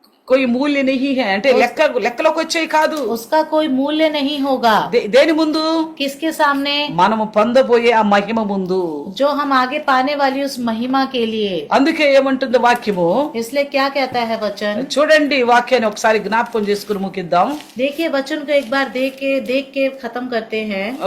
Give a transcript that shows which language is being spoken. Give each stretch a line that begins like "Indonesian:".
Hindi: कोई मूल्य नहीं है
Telugu: అంటే లెక్కలోకి వచ్చేవి కాదు.
Hindi: उसका कोई मूल्य नहीं होगा।
Telugu: దేని ముందు?
Hindi: किसके सामने?
Telugu: మనము పొందబోయే ఆ మహిమ ముందు.
Hindi: जो हम आगे पाने वाली उस महिमा के लिए।
Telugu: అందుకే ఏమంటుంది వాక్యము?
Hindi: इसलिए क्या कहता है वचन?
Telugu: చూడండి వాక్యాన్ని ఒకసారి జ్ఞాపకం చేసుకుని ముగిద్దాం.
Hindi: देखिए वचन को एक बार देख के खत्म करते हैं।